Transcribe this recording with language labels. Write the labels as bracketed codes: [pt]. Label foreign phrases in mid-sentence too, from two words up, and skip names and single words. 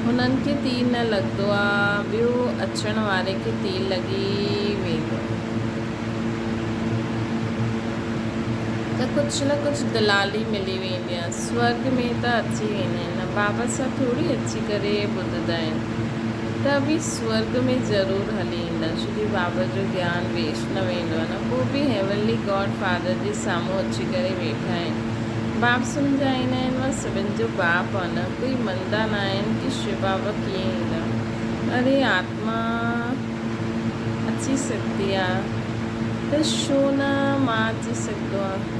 [sd] हुननि खे तीर न लॻंदो आहे, ॿियो अचण वारे खे तीर लॻी वेंदो त कुझु न कुझु दलाली मिली वेंदी आहे। स्वर्ग में त अची वेंदा आहिनि, बाबा सां थोरी अची करे ॿुधंदा आहिनि, त बि स्वर्ग में ज़रूरु हली ईंदा। श्री बाबा जो ज्ञान वेस्ट न वेंदो आहे न, पोइ बि [en] heavenly God father [sd] जे साम्हूं अची करे वेठा आहिनि। बाप सम्झाईंदा आहिनि, मां सभिनि जो बाप आहे न। कोई मञंदा न आहिनि कि शिव बाबा कीअं ईंदा। अरे आत्मा अची सघंदी आहे त छो न मां अची सघंदो आहे?